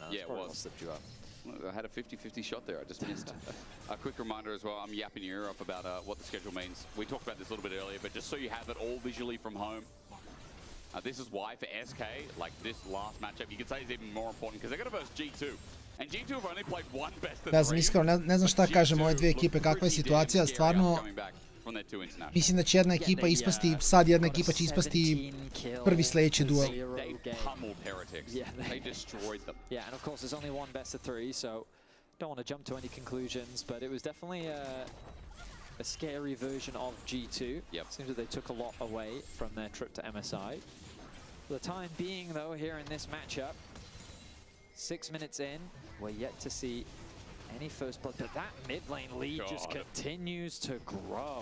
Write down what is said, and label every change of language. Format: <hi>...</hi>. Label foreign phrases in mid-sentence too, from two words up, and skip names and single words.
<en>Yeah, it was. I had a 50-50 shot there. I just missed. A quick reminder as well. I'm yapping your ear off about what the schedule means. We talked about this a little bit earlier, but just so you have it all visually from home. This is why for SK, like this last matchup, you could say is even more important because they're going to verse G2. And G2 have only played one best of 3.</en> <bs>Ne znam, iskreno, ne znam šta kažem ove dvije ekipe, kakva je situacija, stvarno... Mislim da će jedna ekipa ispasti, sad jedna ekipa će ispasti prvi sljedeći duel.</bs> <en>Yeah, and of course there's only one best of 3, so don't want to jump to any conclusions, but it was definitely a scary version of G2. Seems that they took a lot away from their trip to MSI. For the time being, though, here in this matchup, 6 minutes in, we're yet to see any first blood, but that mid lane lead just continues to grow.</en>